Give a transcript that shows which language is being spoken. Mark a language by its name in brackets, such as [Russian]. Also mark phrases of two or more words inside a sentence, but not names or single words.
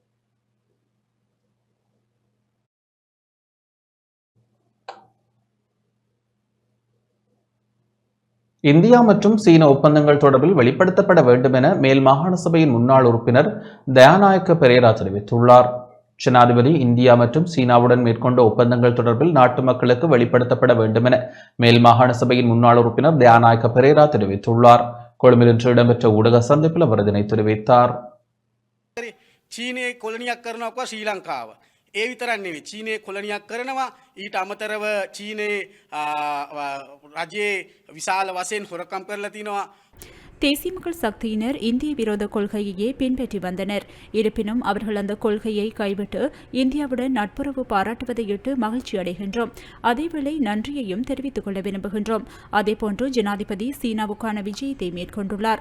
[Tamil] இந்தியா மற்றும் சீன ஒப்பந்தங்கள் தொடர்பில் வெளிப்படுத்தப்பட வேண்டும் என மேல் மாகாண சபையின் முன்னாள் உறுப்பினர் தயாநாயக்க பெரேரா தெரிவித்துள்ளார். ஜனாதிபதி இந்தியா மற்றும் சீனாவுடன் மேற்கொண்ட ஒப்பந்தங்கள் தொடர்பில் நாட்டு மக்களுக்கு வெளிப்படுத்தப்பட வேண்டும் என மேல் மாகாண சபையின் முன்னாள் உறுப்பினர் தயாநாயக்க பெரேரா தெரிவித்துள்ளார். கொழும்பில் இன்று இடம்பெற்ற ஊடக சந்திப்பில் அவர் இதனை தெரிவித்தார். [Sinhala] චීනයේ කොලනියක් කරනවකවා ශ්‍රී ලංකාව. ඒ විතරක් නෙවෙයි චීනයේ කොලනියක් කරනවා ඊට අමතරව චීනයේ රජයේ විශාල වශයෙන් හොරකම් කරලා තිනවා. [Tamil] தேசிய மக்கள் சக்தியினர் இந்திய விரோத கொள்கையையே பின்பற்றி வந்தனர். இருப்பினும் அவர்கள் அந்த கொள்கையை கைவிட்டு இந்தியாவுடன் நட்புறவு பாராட்டுவதையிட்டு மகிழ்ச்சி அடைகின்றோம். அதேவேளை நன்றியையும் தெரிவித்துக் கொள்ள விரும்புகின்றோம். அதேபோன்று ஜனாதிபதி சீனாவுக்கான விஜயத்தை மேற்கொண்டுள்ளார்.